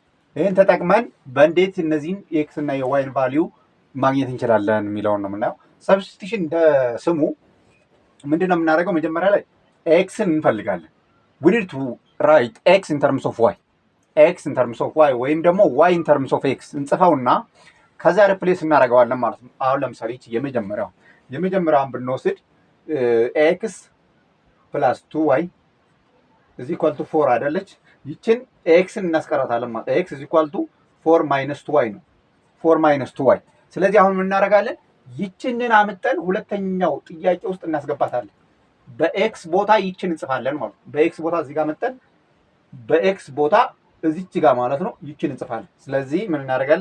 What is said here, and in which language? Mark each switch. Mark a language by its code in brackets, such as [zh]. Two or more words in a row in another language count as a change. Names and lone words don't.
[am] ይህን ተጠቅመን በእንዴት እነዚህን የኤክስ እና የዋይን ቫሊዩ ማግኘት እንችላለን የሚለውን ነው የምናየው። ሰብስቲቱሽን እንደ ስሙ ምንድን ነው የምናደርገው? መጀመሪያ ላይ ኤክስን እንፈልጋለን። [en] we need to write x in terms of y x in terms of y [am] ወይም ደግሞ [en] y in terms of x [am] እንጽፈውና ከዛ ሪፕሌስ እናደርገዋለን ማለት ነው። አሁን ለምሳሌ የመጀመሪያውን ብንወስድ ኤክስ ፕላስ 2y [en] is equal to 4 [am] አይደለች? ይችን ኤክስን እናስቀራታለን ማለት ኤክስ [en] is equal to 4 minus 2y [am] ነው። 4 minus 2y። ስለዚህ አሁን ምን እናደርጋለን? ይችንን አምጠን ሁለተኛው ጥያቄ ውስጥ እናስገባታለን። በኤክስ ቦታ ይችን እንጽፋለን ማለት ነው። በኤክስ ቦታ እዚህ ጋር መጠን በኤክስ ቦታ እዚች ጋር ማለት ነው ይችን እንጽፋለን። ስለዚህ ምን እናደርጋለን?